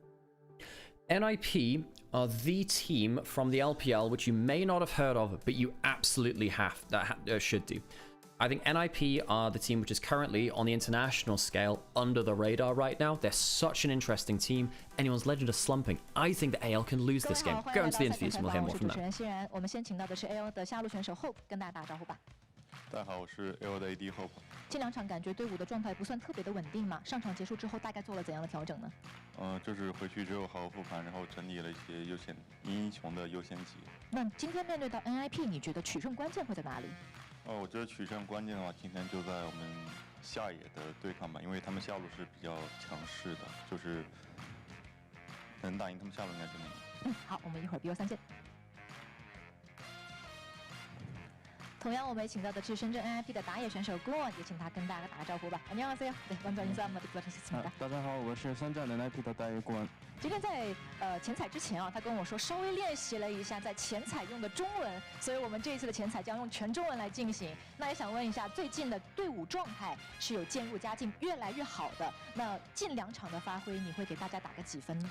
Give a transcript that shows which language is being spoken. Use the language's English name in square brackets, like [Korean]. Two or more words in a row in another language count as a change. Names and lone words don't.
[English] NIP are the team from the LPL, which you may not have heard of, but you absolutely should do. I think NIP are the team which is currently on the international scale under the radar right now. They're such an interesting team. Anyone's Legend are slumping. I think that AL can lose this game. Go into the interviews and we'll hear more from them. [Chinese] 大家好，我是 AO 的 AD Hope。近2场感觉队伍的状态不算特别的稳定嘛？上场结束之后大概做了怎样的调整呢？就是回去之后好好复盘，然后整理了一些英雄的优先级。那今天面对到 NIP， 你觉得取胜关键会在哪里？我觉得取胜关键的话，今天就在我们下野的对抗吧，因为他们下路是比较强势的，就是能打赢他们下路应该就能赢。好，我们一会儿 BO3见。 同样，我们也请到的是深圳 NIP 的打野选手郭，也请他跟大家打个招呼吧。 [Korean] 안녕하세요。네， 먼저 인사 한마디 부탁드리겠습니다。 [Chinese] 大家好，我是深圳 NIP 的打野郭。今天在前采之前啊，他跟我说稍微练习了一下在前采用的中文，所以我们这一次的前采将用全中文来进行。那也想问一下，最近的队伍状态是有渐入佳境，越来越好的。那近2场的发挥，你会给大家打个几分呢？